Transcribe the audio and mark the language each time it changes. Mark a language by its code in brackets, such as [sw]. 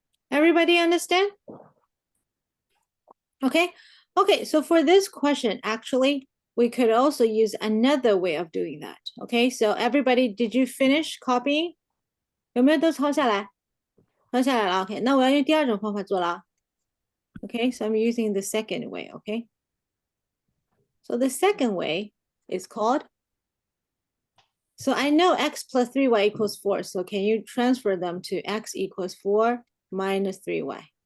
[en] Everybody understand? Okay. Okay, so for this question, actually, we could also use another way of doing that. Okay, so everybody, did you finish copying? [zh] 有没有都抄下来？抄下来了 OK， 那我要用第二种方法做了。 [en] Okay, so I'm using the second way, okay? So the second way is called, so I know x plus 3y equals 4. So can you transfer them to x equals 4 minus 3y?